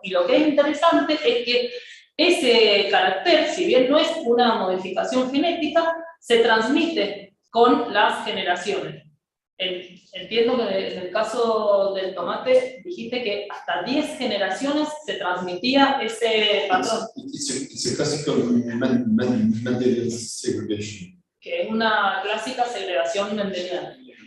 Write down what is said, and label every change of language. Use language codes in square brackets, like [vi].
[es] Y lo que es interesante es que ese carácter, si bien no es una modificación genética, se transmite con las generaciones. Entiendo que en el caso del tomate dijiste que hasta 10 generaciones se transmitía ese patrón. [en] It's a classical Mendelian segregation. [es] Que es una clásica segregación mendeliana.